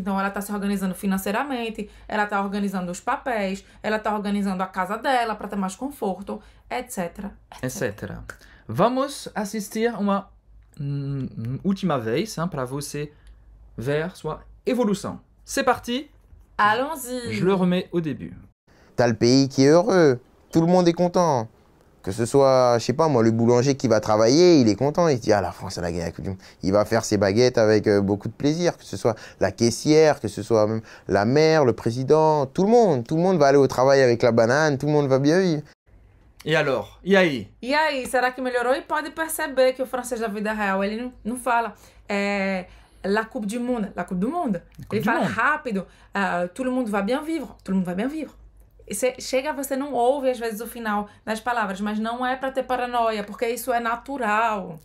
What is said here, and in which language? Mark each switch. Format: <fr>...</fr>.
<pt>Então, ela está se organizando financeiramente, ela está organizando os papéis, ela está organizando a casa dela para ter mais conforto, etc. Vamos assistir uma última vez para você ver sua evolução.</pt> <fr>C'est parti. Allons-y. Je le remets au début. T'as le pays qui est heureux. Tout le monde est content. Que ce soit, je sais pas moi, le boulanger qui va travailler, il est content. Il se dit, ah, la France, elle a gagné la Coupe du Monde. Il va faire ses baguettes avec beaucoup de plaisir. Que ce soit la caissière, que ce soit même la mère, le président, tout le monde. Tout le monde va aller au travail avec la banane. Tout le monde va bien vivre.</fr> <pt>E alors? E aí? E aí? Será que melhorou? E pode perceber que o francês da vida real, ele não fala...</pt> <fr>La Coupe du Monde. La Coupe du Monde.</fr> <pt>Ele fala rápido.</pt> <fr>Tout le monde va bien vivre. Tout le monde va bien vivre.</fr> <pt>Você não ouve às vezes o final das palavras, mas não é para ter paranoia, porque isso é natural.</pt>